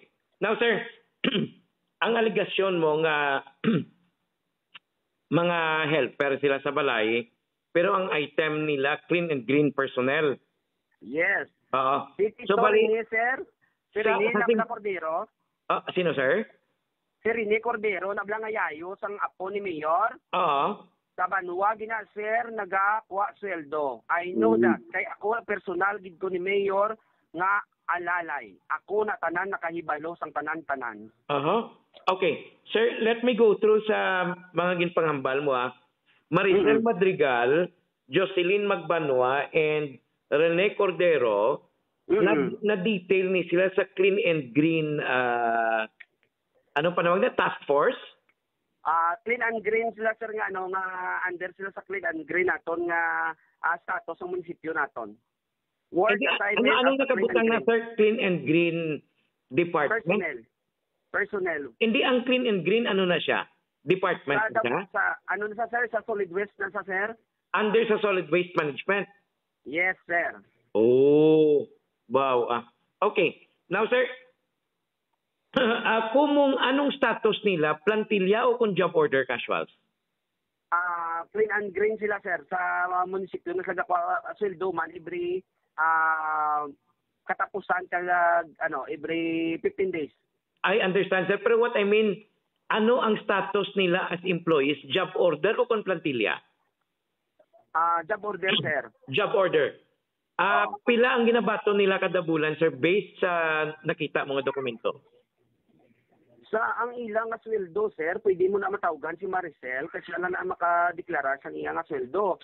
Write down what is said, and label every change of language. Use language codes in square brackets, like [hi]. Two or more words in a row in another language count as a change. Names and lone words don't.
[hil] Now, sir, ang aligasyon mo nga mga helper sila sa balay, pero ang item nila, [en] clean and green personnel. Yes. [hil] Oo. So, Rene, sir. Si Rene na Cordero. Sino, sir? Si Rene Cordero, nablangayayo sang apo ni Mayor. Oo. Sa Banwa, sir, nagakuha sweldo. [en] I know that. [hil] Kay ako, personal, gid ko ni Mayor, nga alalay. Ako na tanan nakahibalo sang tanan-tanan. [en] Okay. Sir, let me go through [hil] sa mga ginpanghambal mo, Maricel Madrigal, Jocelyn Magbanwa, and Rene Cordero, na-detail ni sila sa [en] clean and green, [hil] anong panawag na? [en] Task force? Clean and green [hil] sila, sir, nga, nga under sila sa [en] clean and green [hil] naton nga status ng munisipyo naton. Anong nakabutan na, sir, [en] clean and green department? Personnel. [hil] Hindi ang [en] clean and green, [hil] ano na siya? Department na siya? Ano na sa, sir? Sa solid waste na sa, sir? [en] Under sa solid waste management? Yes, sir. Oh, wow. Okay. [hil] Now, sir, anong status nila? Plantilla o kung [en] job order casuals? Clean and green [hil] sila, sir. Sa munisipyo na sila sweldo man every katapusan [en] every 15 days. I understand, sir. Pero what I mean, [hil] ano ang status nila [en] as employees? Job order [hil] o kung plantilla? [en] Job order, sir. Job order. [hil] Pila ang ginabato nila kada bulan, sir, based sa nakita mga dokumento? Sa ang ilang nga sweldo, sir, pwede mo na matawgan si Maricel kasi siya na makadeklara sa iya nga sweldo.